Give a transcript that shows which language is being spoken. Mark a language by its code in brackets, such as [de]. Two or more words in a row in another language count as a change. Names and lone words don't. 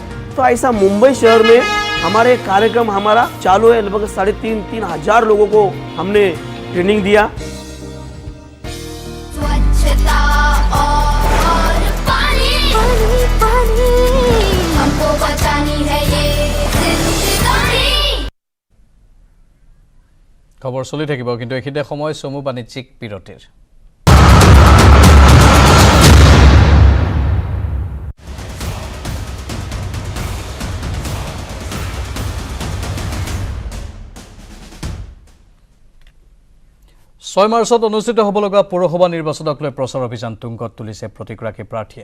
[hi] तो ऐसा मुंबई शहर में हमारे कार्यक्रम हमारा चालू है। लगभग 3,500 हजार लोगों को हमने ट्रेनिंग दिया। स्वच्छता और पानी हमको बचानी है ये जिंदगानी। [as] খবৰ চলি থাকিব, কিন্তু এইখিনিতে সময় চমু বাণিজ্যিক বিৰতিৰ। ছয় মাৰ্চত অনুষ্ঠিত হ'ব লগা পৌৰসভা নিৰ্বাচনক লৈ প্ৰচাৰ অভিযান তুংগত তুলিছে প্ৰতিগৰাকী প্ৰাৰ্থীয়ে।